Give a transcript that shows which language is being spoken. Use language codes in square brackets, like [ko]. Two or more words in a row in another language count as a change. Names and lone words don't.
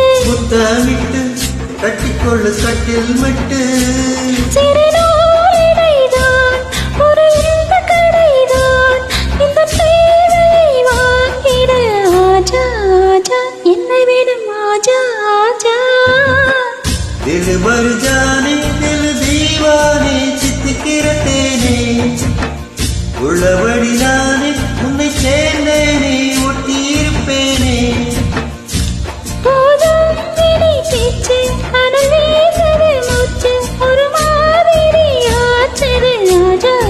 [ta] கட்டிக்கொள்ளு கட்டில் மட்டு சிறு நூலிடைதான் ஒரு இன்ப கடைதான் இந்த தேவையை வாங்கிட [hi] आजा आजा [ta] என்னை விடும் [hi] आजा आजा दिल भर जाने दिल दीवाने [ta] தித்திக்கிற தேனே உள்ளபடி நானே உன்னை சேர்ந்தேனே ஒட்டியிருப்பேனே போதும் இனி பேச்சு அனல் வீசுது மூச்சு ஒரு மாதிரி ஆச்சது ராஜா